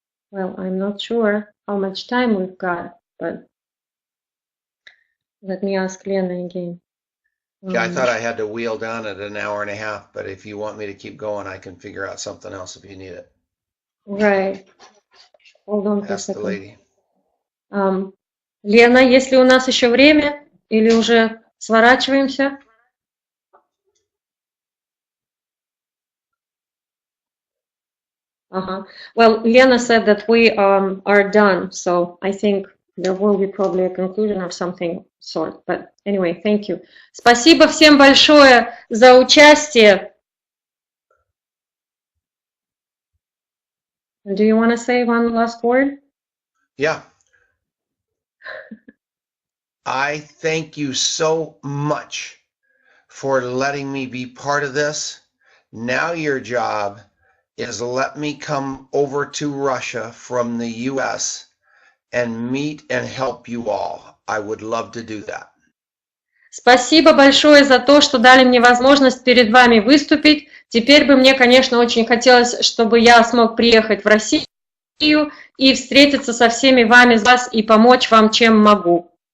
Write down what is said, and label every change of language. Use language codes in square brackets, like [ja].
[en] Well, I'm not sure how much time we've got, but let me ask Lena again. Yeah, I thought I had to wheel down at an hour and a half, but if you want me to keep going, I can figure out something else if you need it. Right. Hold on for a Ask the second. lady. [ru] Лена, есть ли у нас еще время или уже сворачиваемся? [en] Well, Lena said that we are done, so I think there will be probably a conclusion of something sort. But anyway, thank you. [ru] Спасибо всем большое за участие. [en] Do you want to say one last word? Yeah. I thank you so much for letting me be part of this. Now your job is let me come over to Russia from the US and meet and help you all. I would love to do that. [ru] Спасибо большое за то, что дали мне возможность перед вами выступить. Теперь бы мне, конечно, очень хотелось, чтобы я смог приехать в Россию и встретиться со всеми вами и помочь вам, чем могу.